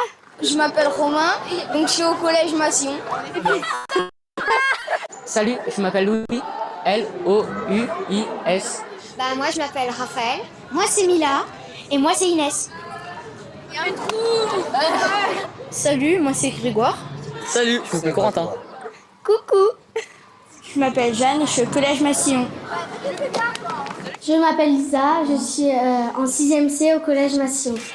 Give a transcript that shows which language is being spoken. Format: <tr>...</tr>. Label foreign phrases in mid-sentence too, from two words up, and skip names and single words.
<fr>Je m'appelle Romain, donc je suis au collège Massion. Salut, je m'appelle Louis. L-O-U-I-S. Bah moi je m'appelle Raphaël. Moi c'est Mila. Et moi c'est Inès. Salut, moi c'est Grégoire. Salut, je m'appelle Corentin. Coucou. Je m'appelle Jeanne et je suis au collège Massillon. Je m'appelle Lisa, je suis en 6e C au collège Massillon.</fr>